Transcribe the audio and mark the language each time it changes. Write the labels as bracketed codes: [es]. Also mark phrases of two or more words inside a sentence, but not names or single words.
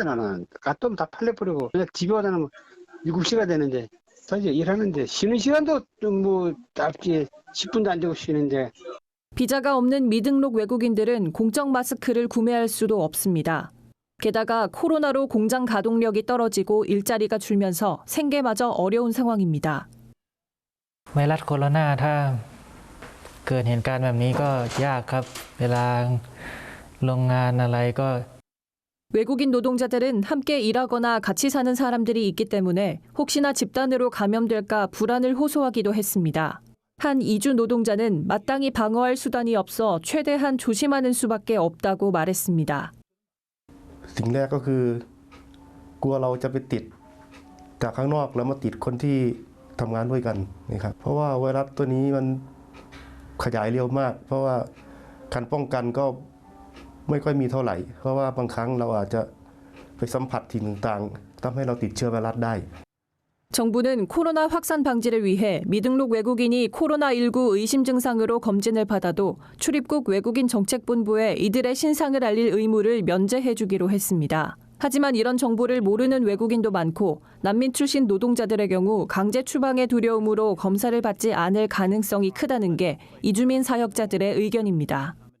[ko] 나는 갔다 오면 다 팔려버리고 그냥 집에 와서는 7시가 되는데 사실 일하는데 쉬는 시간도 좀 뭐 짧지 10분도 안 되고 쉬는데. 비자가 없는 미등록 외국인들은 공적 마스크를 구매할 수도 없습니다. 게다가 코로나로 공장 가동력이 떨어지고 일자리가 줄면서 생계마저 어려운 상황입니다. [th] ไวรัสโคโรนาถ้าเกิดเหตุการณ์แบบนี้ก็ยากครับเวลาโรงงานอะไรก็ [ko] 외국인 노동자들은 함께 일하거나 같이 사는 사람들이 있기 때문에 혹시나 집단으로 감염될까 불안을 호소하기도 했습니다. 한 이주 노동자는 마땅히 방어할 수단이 없어 최대한 조심하는 수밖에 없다고 말했습니다. [th] สิ่งแรกก็คือกลัวเราจะไปติดจากข้างนอกแล้วมาติดคนที่ทำงานด้วยกันนะครับเพราะว่าไวรัสตัวนี้มันขยายเร็วมากเพราะว่าการป้องกันก็ไม่ค่อยมีเท่าไหร่เพราะว่าบางครั้งเราอาจจะไปสัมผัสสิ่งต่างๆทำให้เราติดเชื้อไวรัสได้ [ko] 정부는 코로나 확산 방지를 위해 미등록 외국인이 코로나19 의심 증상으로 검진을 받아도 출입국 외국인 정책본부에 이들의 신상을 알릴 의무를 면제해 주기로 했습니다. 하지만 이런 정보를 모르는 외국인도 많고 난민 출신 노동자들의 경우 강제 추방의 두려움으로 검사를 받지 않을 가능성이 크다는 게 이주민 사역자들의 의견입니다.